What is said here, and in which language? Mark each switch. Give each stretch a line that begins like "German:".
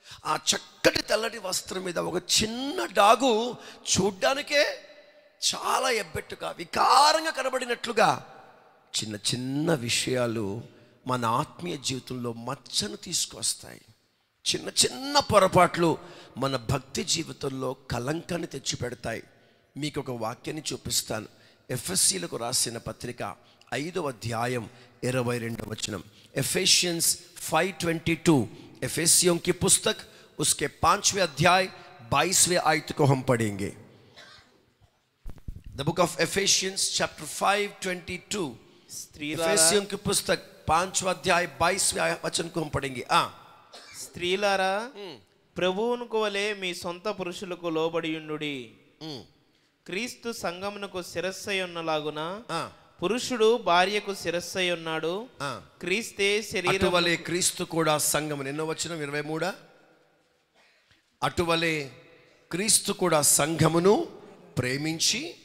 Telugu: ఆ చక్కటి తెల్లటి వస్త్రం మీద ఒక చిన్న డాగు చూడ్డానికే చాలా ఎబ్బెట్టుగా, వికారంగా కనబడినట్లుగా చిన్న విషయాలు మన ఆత్మీయ జీవితంలో మచ్చను తీసుకొస్తాయి. చిన్న పొరపాట్లు మన భక్తి జీవితంలో కలంకాన్ని తెచ్చిపెడతాయి. మీకు ఒక వాక్యాన్ని చూపిస్తాను. ఎఫెసీయులకు రాసిన పత్రిక 5వ అధ్యాయం 22వ వచనం.
Hindi: Ephesians 5:22, एफेसियों की पुस्तक उसके 5वें अध्याय 22वें आयत को हम पढ़ेंगे.
English: The book of Ephesians chapter 5:22,
Hindi: एफेसियों की पुस्तक 5वां अध्याय 22वें वचन को हम पढ़ेंगे.
Telugu: స్త్రీలారా ప్రభువునకు వలె మీ సొంత పురుషులకు లోబడి ఉండుడి. క్రీస్తు సంఘమునకు శిరస్సై ఉన్నలాగున పురుషుడు భార్యకు శిరస్సై ఉన్నాడు. క్రీస్తే శరీరం. అటువలే క్రీస్తు కూడా సంఘము, ఎన్నో వచనం 23. అటువలే క్రీస్తు కూడా సంఘమును ప్రేమించి,